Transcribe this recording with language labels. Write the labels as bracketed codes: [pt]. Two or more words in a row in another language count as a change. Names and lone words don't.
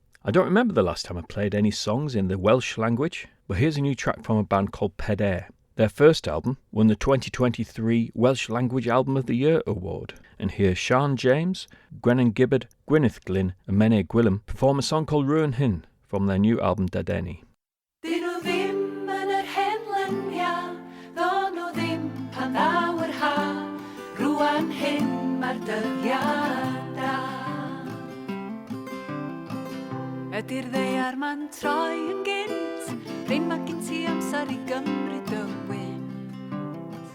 [en] I don't remember the last time I played any songs in the Welsh language, but here's a new track from a band called Pedair. Their first album won the 2023 Welsh Language Album of the Year award. And here's Sian James, Gwennan Gibbard, Gwyneth Glynn and Mene Gwilym perform a song called Ruan Hyn from their new album Dadeni. [cy] Dyn nhw ddim yn yr hen lynia, ddo nhw ddim pan ddaw'r ha, rwan hyn mae'r dyddiada. Ydy'r ddeiar ma'n troi yn gynt, rhain mae gen ti amser I gymryd y wynt.